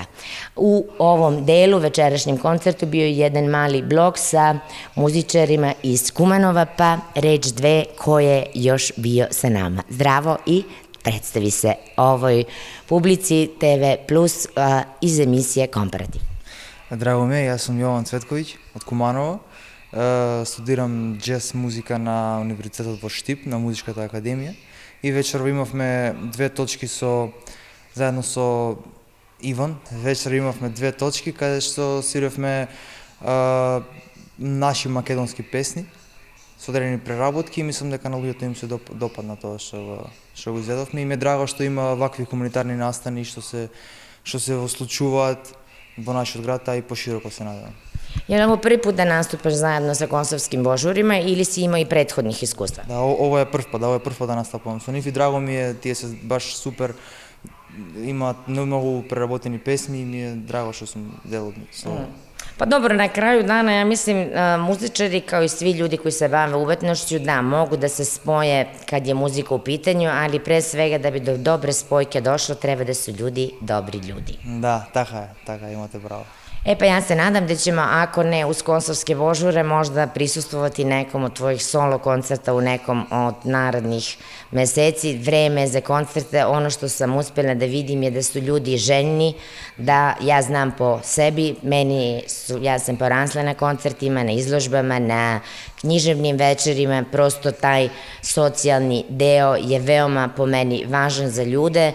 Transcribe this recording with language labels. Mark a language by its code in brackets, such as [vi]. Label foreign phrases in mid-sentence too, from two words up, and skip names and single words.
[sr] U ovom delu, večerašnjem koncertu, bio je jedan mali blok sa muzičarima iz Kumanova, pa reč dve ko je još bio sa nama. Zdravo i predstavi se ovoj publici TV Plus iz emisije Komparativ. Drago mi je, ja sam Jovan Cvetković od Kumanova. [mk] Студирам джаз музика на универзитетот во Штип, на Музичката академија. И вечер имавме две точки заедно со Иван. Вечер имавме две точки каде што свиревме наши македонски песни со одредени преработки и мислам дека на луѓето им се допадна тоа што го изведовме. И ме драго што има вакви комунитарни настани што се случуваат во нашиот град, а и пошироко се надевам. [sr] Je li ovo prvi put da nastupaš zajedno sa kosovskim božurima ili si imao i prethodnih iskustva? [mk] Да, [sr] ovo je [mk] прв пат да настапувам со нив и драго ми е, тие се баш супер, имаат многу преработени песни и ми е драго што сум дел од нив. [sr] Pa dobro, na kraju dana, ja mislim, muzičari kao i svi ljudi koji se bave umetnošću, da, mogu da se spoje kad je muzika u pitanju, ali pre svega da bi do dobre spojke došlo, treba da su ljudi dobri ljudi. [mk] Да, така е, имате право. [sr] E pa ja se nadam da ćemo, ako ne uz kosovske božure, možda prisustvovati nekom od tvojih solo koncerta u nekom od narednih meseci. Vreme za koncerte, ono što sam uspela da vidim je da su ljudi željni, da ja znam po sebi, ja sam porasla na koncertima, na izložbama, na književnim večerima, prosto taj socijalni deo je veoma po meni važan za ljude.